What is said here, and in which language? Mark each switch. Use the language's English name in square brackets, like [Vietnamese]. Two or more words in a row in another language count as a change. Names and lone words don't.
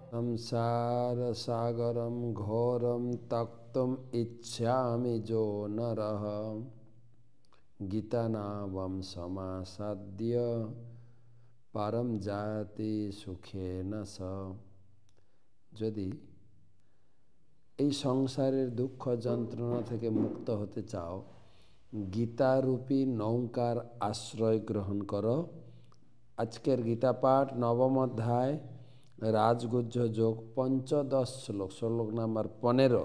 [Sanskrit] संसार सागरम घोरम तक्तुम इच्छामि जो नरः गीता नावम समासाद्य परम जाति सुखेन स। [Bangla] যদি এই সংসারের দুঃখ যন্ত্রণা থেকে মুক্ত হতে চাও, গীতারূপী নৌকার আশ্রয় গ্রহণ করো। আজকের গীতা পাঠ নবম অধ্যায় রাজগুহ্য যোগ পঞ্চদশ শ্লোক, শ্লোক নাম্বার 15।